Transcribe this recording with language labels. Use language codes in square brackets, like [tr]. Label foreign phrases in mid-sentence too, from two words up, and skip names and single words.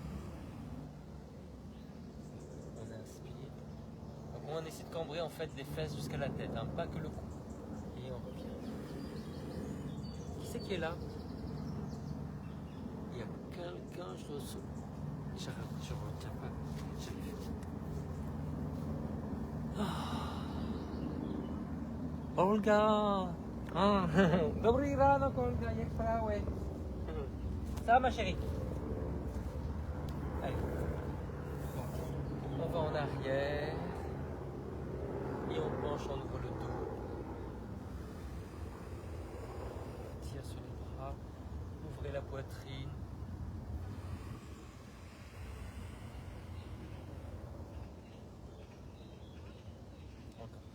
[fr] On inspire. Donc on essaie de cambrer en fait les fesses jusqu'à la tête, hein, pas que le cou. Et on revient. Qui c'est qui est là? Il y a quelqu'un, je ressens. Je retiens pas. J'arrive. Olga! [cs] Ah, Dobrý ráno, Olga, jak právě? [fr] Ça va, ma chérie? Allez. On va en arrière. Et on penche, on ouvre le dos. Tire sur les bras. Ouvrez la poitrine. Encore.